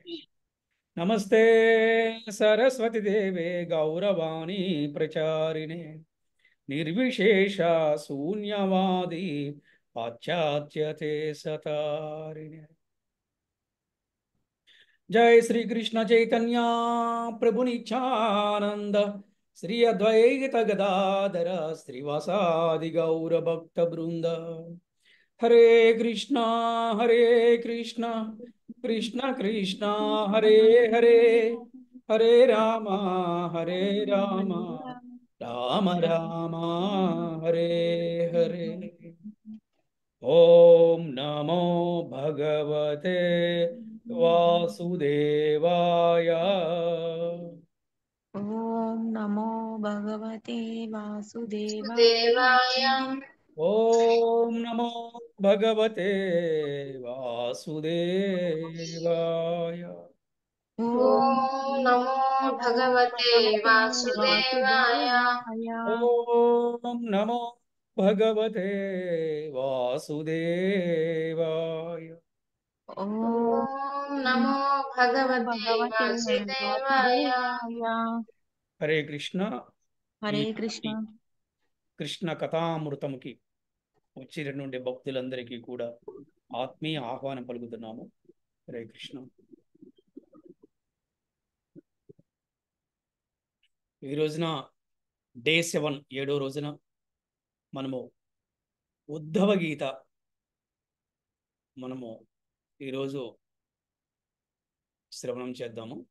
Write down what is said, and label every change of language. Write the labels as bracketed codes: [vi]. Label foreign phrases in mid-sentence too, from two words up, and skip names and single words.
[sa] नमस्ते सरस्वती देवे गौरवाणी प्रचारिणे निर्विशेष शून्यवादी पाश्चात्यते सतारिणे। जय श्री कृष्ण चैतन्य प्रभु नित्यानंद श्री अद्वैत गदाधर श्रीवासादि गौर भक्त वृंद। हरे कृष्णा कृष्ण कृष्ण हरे हरे हरे हरे राम राम राम हरे हरे। ओम नमो भगवते वासुदेवाय। ओम नमो भगवते वासुदेवाय। देवाय। ओम नमो भगवते वासुदेवाय। ओम ॐ नमो भगवते भगवते वासुदेवाय। वासुदेवाय। ओम नमो भगवते वासुदेवाय। ओम ॐ नमो भगवते भगवते वासुदेवाय। वासुदेवाय। हरे कृष्ण। हरे [te] ఈనాటి [sa] कृष्ण। [te] కృష్ణ కథామృతముకి వచ్చినటువంటి భక్తులందరికీ కూడా ఆత్మీయ ఆహ్వానం పలుకుతున్నాము. [sa] హరే కృష్ణ. [te] ఈ రోజున డే 7 ఏడో రోజున మనము ఉద్ధవ గీత మనము ఈరోజు శ్రవణం చేద్దాము.